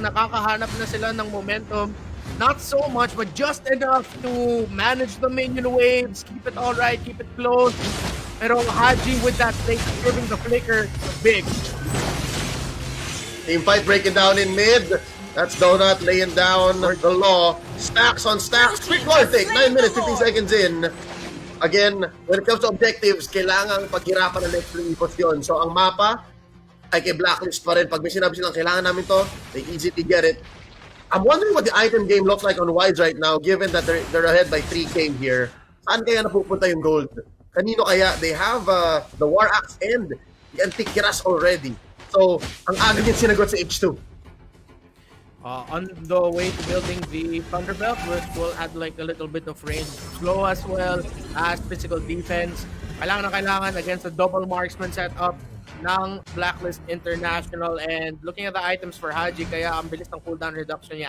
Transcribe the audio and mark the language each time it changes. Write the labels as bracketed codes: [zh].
[tl] Nakakahanap na sila ng momentum. [en] Not so much, but just enough to manage the minion waves, keep it all right, keep it close. [tl] Pero [en] Haji with that thing, giving the flicker, big. Team fight breaking down in mid. That's Donut laying down the law. Stacks on stacks. Quick lord take. 9 minutes, 15 seconds in. Again, when it comes to objectives, [tl] kailangang paghirapan ng [en] next play Evos yun. [tl] So ang mapa ay kay Blacklist pa rin. Pag may sinabi silang kailangan namin to, [en] they easily get it. I'm wondering what the item game looks like on Wise right now, given that they're ahead by 3K here. [tl] Saan kaya napupunta yung gold? Kanino kaya? [en] They have the War Axe and the Antique Kiras already. [tl] So, ang aga yung sinagot sa H2. [en] On the way to building the Thunderbelt, which will add like a little bit of range. Slow as well as physical defense. [tl] Kailangan against the double marksman setup ng Blacklist International. [en] And looking at the items for Haji, [tl] kaya ang bilis ng cooldown reduction niya.